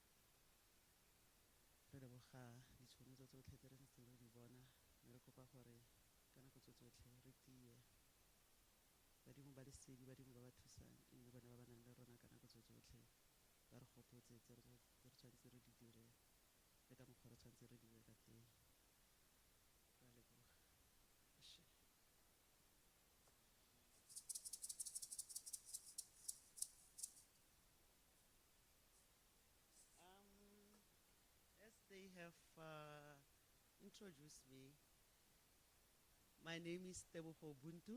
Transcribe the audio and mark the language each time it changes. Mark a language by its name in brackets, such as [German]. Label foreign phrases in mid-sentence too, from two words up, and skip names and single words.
[Tswana] Re leboga ditšhono tsotlhe tse re ntseng re di bona mme re kopa gore ka nako tsotlhe re tie badimo ba lesedi badimo ba ba thusang mme bone ba ba nang le rona ka nako tsotlhe ba re gopotse tse re tshwanetse re di dire le ka mokgwa re tshwanetse re di dire ka teng. Re a leboga. [English] As they have introduced me, my name is Teboho Buntu.